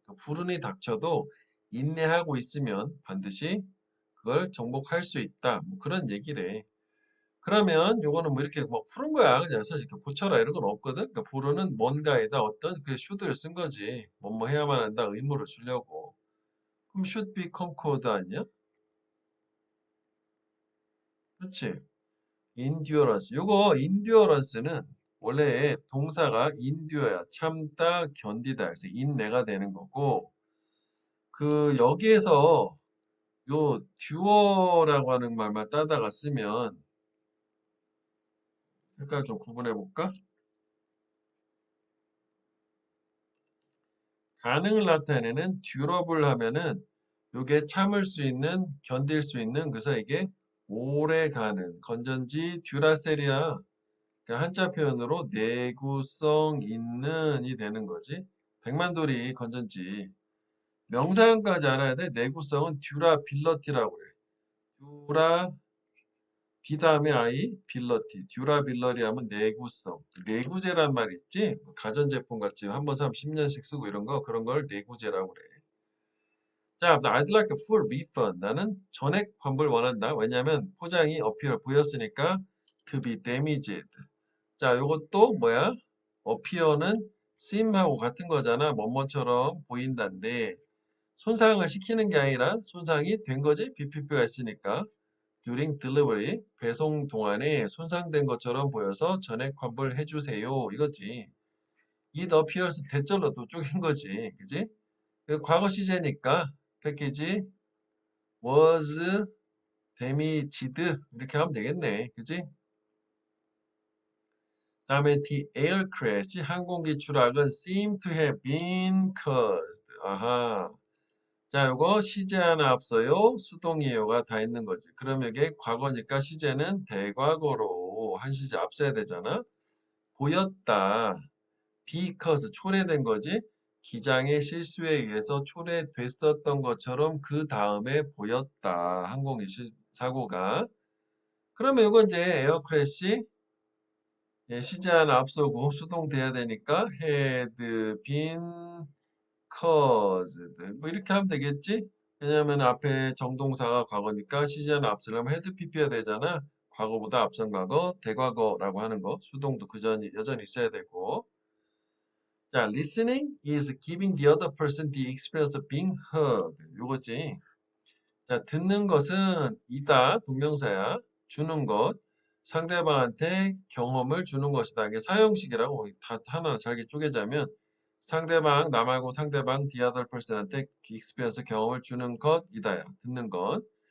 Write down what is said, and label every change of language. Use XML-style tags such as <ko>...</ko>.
<ko>그러니까 불운이 닥쳐도 인내하고 있으면 반드시 그걸 정복할 수 있다. 뭐 그런 얘기래. 그러면 요거는 뭐 이렇게 뭐 푸는 거야. 그냥 사실 이렇게 고쳐라 이런 건 없거든. 그러니까 불운은 뭔가에다 어떤 그 should를 쓴 거지. 뭐뭐 해야만 한다. 의무를 주려고. 그럼 should be conquered 아니야? 그렇지? endurance. 요거 endurance는 원래 동사가 endure야. 참다, 견디다. 그래서 인내가 되는 거고 그 여기에서 요 dure라고 하는 말만 따다가 쓰면 색깔 좀 구분해 볼까? 가능을 나타내는 durable 하면은 요게 참을 수 있는, 견딜 수 있는 그래서 이게 오래 가는 건전지 듀라셀이야. 그러니까 한자 표현으로 내구성 있는이 되는 거지. 백만돌이 건전지. 명사형까지 알아야 돼. 내구성은 듀라빌러티라고 그래. 듀라 비 다음에 I 빌러티. 듀라빌러리 하면 내구성. 내구재란 말 있지? 가전제품 같이 한 번 사면 10년씩 쓰고 이런 거 그런 걸 내구재라고 그래.</ko> <en>자, I'd like a full refund. 나는 전액 환불 원한다.</en> <ko>왜냐면 포장이 appear 보였으니까 to be damaged. 자, 요것도 뭐야? appear는 seem하고 같은 거잖아. 뭐뭐처럼 보인다인데 손상을 시키는 게 아니라 손상이 된 거지. 비피표가 있으니까. during delivery 배송 동안에 손상된 것처럼 보여서 전액 환불해 주세요. 이거지. it appears 대절로 또 쪼갠 거지. 그지? 과거 시제니까 패키지 was damaged 이렇게 하면 되겠네. 그지?</ko> <en>다음에 the air crash 항공기 추락은 seem to have been caused.</en> <ko>아하. 자, 요거 시제 하나 앞서요. 수동이에요가 다 있는 거지. 그럼 이게 과거니까 시제는 대과거로 한 시제 앞서야 되잖아. 보였다. because 초래된 거지. 기장의 실수에 의해서 초래됐었던 것처럼 그 다음에 보였다. 항공기 사고가. 그러면 이거 이제 에어크래시 시제 하나 앞서고 수동돼야 되니까 had been caused 뭐 이렇게 하면 되겠지? 왜냐하면 앞에 정동사가 과거니까 시제 하나 앞서려면 had pp가 되잖아. 과거보다 앞선 과거, 대과거라고 하는 거. 수동도 여전히 있어야 되고.</ko> <en>자, listening is giving the other person the experience of being heard. 요거지.</en> <ko>자, 듣는 것은 이다, 동명사야. 주는 것, 상대방한테 경험을 주는 것이다. 이게 사형식이라고 다 하나 잘게 쪼개자면 상대방, 나 말고 상대방, the other person 한테 experience 경험을 주는 것이다야. 듣는 것.</ko>